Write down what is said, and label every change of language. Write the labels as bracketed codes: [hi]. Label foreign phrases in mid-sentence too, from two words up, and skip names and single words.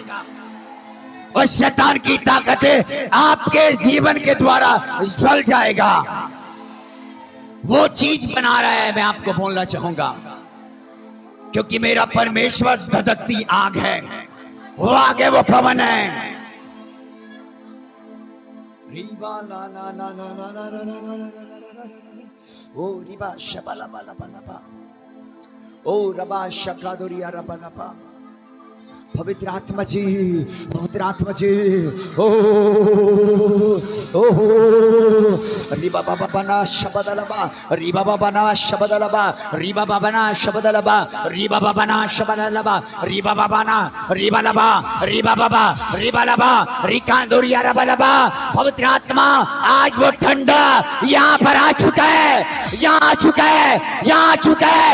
[hi] और शैतान की ताकतें आपके जीवन के द्वारा जल जाएगा। वो चीज बना रहा है, मैं आपको बोलना चाहूंगा, क्योंकि मेरा परमेश्वर धधकती आग है। वो आग है, वो पवन है। रीबा ला ला ला ला ला ला ला ला ला ला, ओ रीबा शबा ला ला ला ला, ओ रबा शका दोरिया रबा ला, पवित्र आत्मा जी, पवित्र आत्मा जी, ओ रिबा बाबा बना शब्द लबा, रिबा बाबा ना शब्द लबा, रिबा बाबा ना शब्द लबा, रिबा बाबा ना शब्द लबा, रिबा बाबा ना रिबा लबा, रिबा बाबा रिबा लबा, रिकांदोरिया रबा लबा। पवित्र आत्मा आज वो ठंडा यहाँ पर आ चुका है, यहाँ आ चुका है, यहाँ आ चुका है।